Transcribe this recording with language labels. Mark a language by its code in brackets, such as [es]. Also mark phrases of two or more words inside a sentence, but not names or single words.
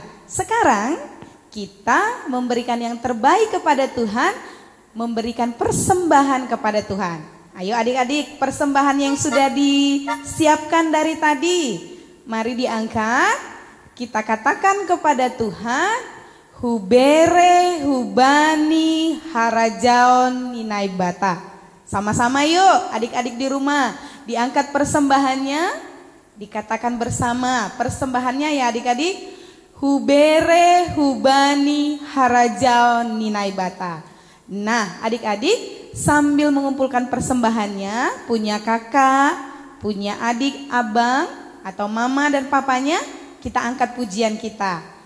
[id] Sekarang kita memberikan yang terbaik kepada Tuhan, memberikan persembahan kepada Tuhan. Ayo adik-adik, persembahan yang sudah disiapkan dari tadi, mari diangkat. Kita katakan kepada Tuhan, [bts] Hubere hubani harajaon ninai bata. [id] Sama-sama yuk adik-adik di rumah, diangkat persembahannya, dikatakan bersama persembahannya ya adik-adik. [bts] Hubere hubani harajaon ninai bata. [id] Nah adik-adik sambil mengumpulkan persembahannya, punya kakak, punya adik, abang, atau mama dan papanya, kita angkat pujian kita.